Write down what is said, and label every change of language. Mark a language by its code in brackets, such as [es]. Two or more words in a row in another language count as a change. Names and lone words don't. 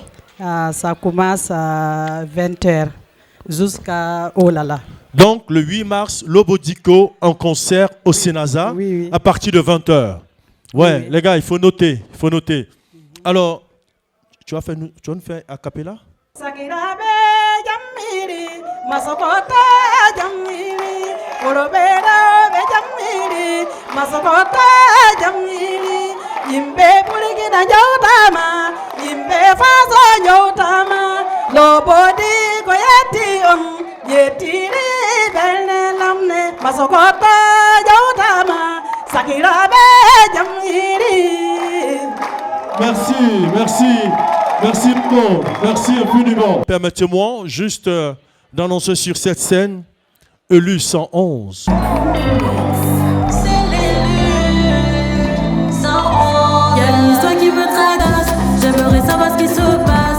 [fr] Ça commence à 20h jusqu'à Olala. Donc, le 8 mars, Lobo Dico en concert au Sénaza à partir de 20h. Ouais, les gars, il faut noter. Il faut noter. Alors, tu vas nous faire a cappella? [bm] Sakirabe jamiri, masokota jamiri, orobera be jamiri, masokota jamiri, yimbe purigina jotama, yimbe faso jotama, lobodi koyeti yetiri belle lamne, masokota jotama, sakirabe jamiri. [fr] Merci beaucoup. Merci infiniment. Permettez-moi juste d'annoncer sur cette scène Élu 111. C'est l'élu 111. Y'a une histoire qui me tracasse. J'aimerais savoir ce qui se passe.